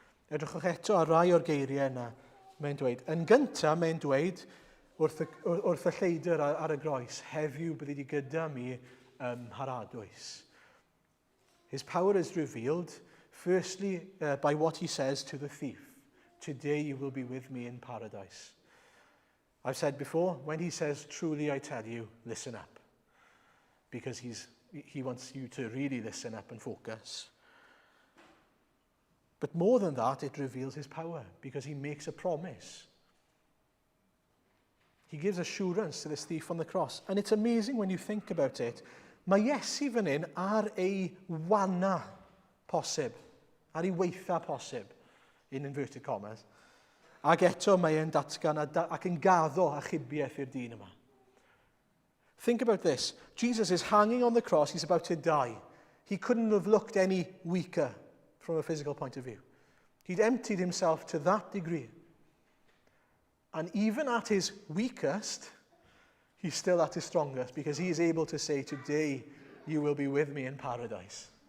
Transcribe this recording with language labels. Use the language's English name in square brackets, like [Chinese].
[Welsh] Edrychwch eto ar rai o'r geiriau yna mae'n dweud. Yn gyntaf, mae'n dweud wrth y lleidr ar y groes, heddiw byddi di gyda mi haradwys. [English] His power is revealed, firstly, by what he says to the thief. Today you will be with me in paradise. I've said before, when he says, truly I tell you, listen up. Because he wants you to really listen up and focus. But more than that, it reveals his power, because he makes a promise. He gives assurance to this thief on the cross. And it's amazing when you think about it. [Welsh] Mae Iesu fan hyn ar ei wana posib, ar ei weitha posib, [English] in inverted commas. [Welsh] Ac eto mae e'n datgan ac yn gaddo achubiaeth i'r dyn yma. [English] Think about this. Jesus is hanging on the cross. He's about to die. He couldn't have looked any weaker from a physical point of view. He'd emptied himself to that degree. And even at his weakest, he's still at his strongest, because he is able to say, today you will be with me in paradise.